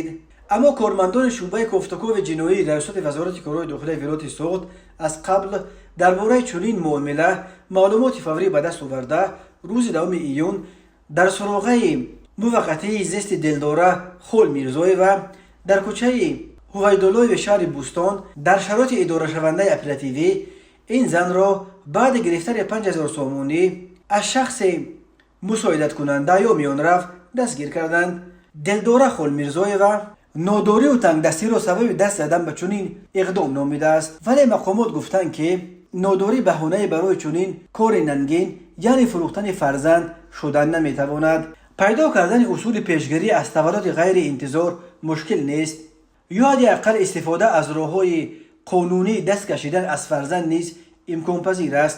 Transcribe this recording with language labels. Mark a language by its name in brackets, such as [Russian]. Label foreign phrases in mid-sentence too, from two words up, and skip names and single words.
[Tajik] аммо кормандони шӯъбаи кофтукови ҷиноии раёсати вазорати корҳои дохилаи Вилояти Суғд аз қабл дар бораи чунин муомила маълумоти фаврӣ ба даст оварда, рӯзи 2 июн дар суроғаи муваққатии зисти Делдора Холмирзоева дар кӯчаи Ҳувайдуллоеви шаҳри Бӯстон дар шароити идорашавандаи оперативӣ ин занро баъди гирифтари 5000 сомонӣ аз шахси мусоидаткунанда ё миёнрав дастгир карданд. [Persian] Делдора Холмирзоева ناداری و تنگدستی را سبب دست زدن به چنین اقدام نامیده است. ولی مقامات گفتند که ناداری بهانه برای چنین کار ننگین یعنی فروختن فرزند شدن نمیتواند. پیدا کردن اصول پیشگیری از تولد غیر انتظار مشکل نیست، یا حداقل استفاده از راه‌های قانونی دست کشیدن از فرزند نیز امکان پذیر است.